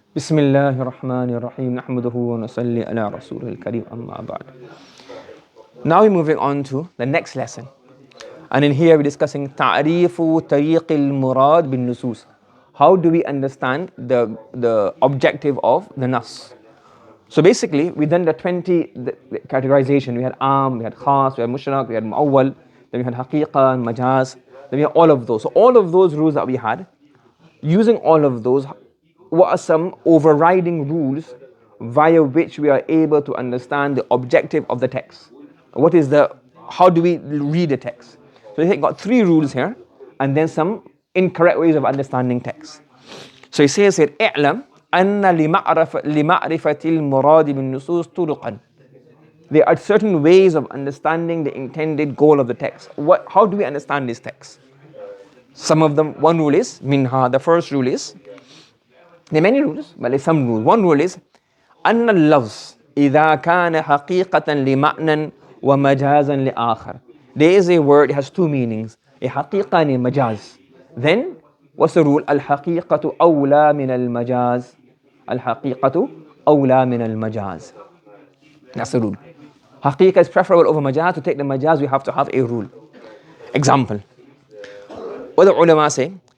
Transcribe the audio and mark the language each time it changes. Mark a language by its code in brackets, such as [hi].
[ar] بسم الله الرحمن الرحيم نحمده ونصلي على رسوله الكريم أما بعد. [en] Now we're moving on to the next lesson, and in here we're discussing [ar] تعريف طريق المراد بالنصوص. [en] How do we understand the objective of the nas? So basically we done the 20 categorization. We had am, we had khas, we had mushraq, we had mu'awwal, then we had haqiqa and majaz, then we had all of those. So all of those rules that we had, using all of those, what are some overriding rules via which we are able to understand the objective of the text? How do we read the text? So we got 3 rules here, and then some incorrect ways of understanding text. So he says here, [ar] اعلم أن لمعرفة المراد بالنصوص طرقا. [en] There are certain ways of understanding the intended goal of the text. How do we understand this text? Some of them, one rule is, minha, the first rule is, there are many rules, but there's some rules. One rule is [ar] أن اللفظ إذا كان حقيقة لمعنى ومجازا لآخر. [en] There is a word, it has 2 meanings, a حقيقة and a majaz. Then, what's the rule? [ar] الحقيقة أولى من المجاز. الحقيقة أولى من المجاز. [en] That's the rule. حقيقة is preferable over majaz. To take the majaz, we have to have a rule. Example. What the ulama say?